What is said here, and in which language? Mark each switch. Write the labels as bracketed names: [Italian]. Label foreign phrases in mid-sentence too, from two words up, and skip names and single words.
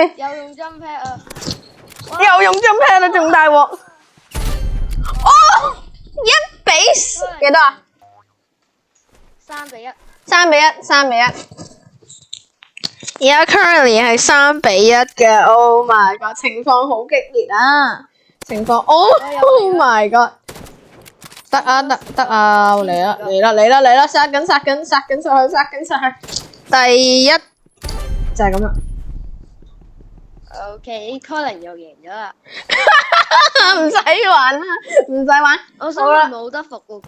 [Cantonese] 又用 jump pad 啊！仲大鑊。哦，1-4幾多啊？3-1。而家 currently 係3-1嘅 ， [English] Oh my god， [Cantonese] 情況好激烈啊！ [English] Oh my god， [Cantonese] 得啊，嚟啦，殺緊上去，第一就係咁啦。 OK，Colin 又贏咗啦。唔使玩。我想問冇得復活㗎。